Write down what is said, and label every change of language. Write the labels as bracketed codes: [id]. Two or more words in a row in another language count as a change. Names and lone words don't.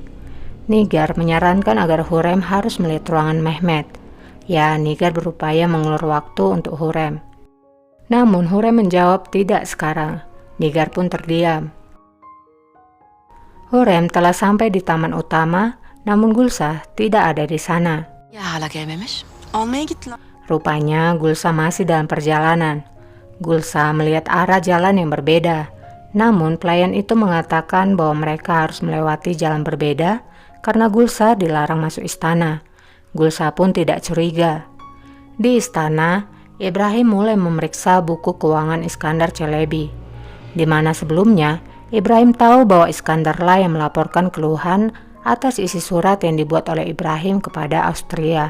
[id] Nigar menyarankan agar Hurrem harus melihat ruangan Mehmet. Ya, Nigar berupaya mengulur waktu untuk Hurrem. Namun Hurrem menjawab tidak sekarang. Nigar pun terdiam. Hurrem telah sampai di taman utama, namun Gulsa tidak ada di sana. [tr] Ya hala gelmemiş? Almaya gittiler. [id] Rupanya Gulsa masih dalam perjalanan. Gulsa melihat arah jalan yang berbeda. Namun pelayan itu mengatakan bahwa mereka harus melewati jalan berbeda karena Gulsa dilarang masuk istana. Gulsa pun tidak curiga. Di istana, Ibrahim mulai memeriksa buku keuangan Iskandar Çelebi, di mana sebelumnya Ibrahim tahu bahwa Iskandarlah yang melaporkan keluhan atas isi surat yang dibuat oleh Ibrahim kepada Austria.